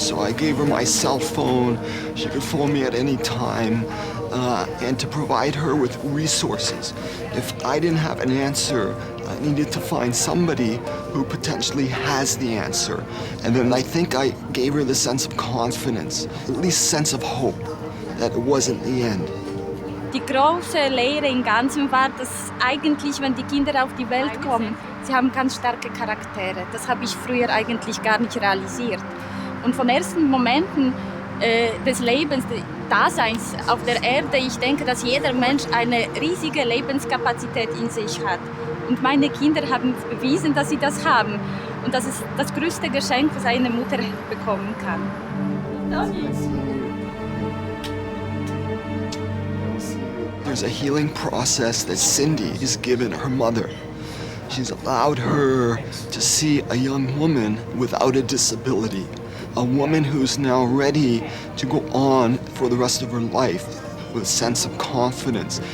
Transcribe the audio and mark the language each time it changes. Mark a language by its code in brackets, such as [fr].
[en] So I gave her my cell phone. She could phone me at any time, and to provide her with resources. If I didn't have an answer, I needed to find somebody who potentially has the answer. And then I think I gave her the sense of confidence, at least sense of hope, that it wasn't the end. [de] Die große Lehre im Ganzen war, dass eigentlich, wenn die Kinder auf die Welt kommen, sie haben ganz starke Charaktere. Das habe ich früher eigentlich gar nicht realisiert. Und von ersten Momenten des Lebens, des Daseins auf der Erde, ich denke, dass jeder Mensch eine riesige Lebenskapazität in sich hat. Und meine Kinder haben bewiesen, dass sie das haben. Und das ist das größte Geschenk, was eine Mutter bekommen kann. [en] There's a healing process that Cindy has given her mother. She's allowed her to see a young woman without a disability, a woman who's now ready to go on for the rest of her life with a sense of confidence.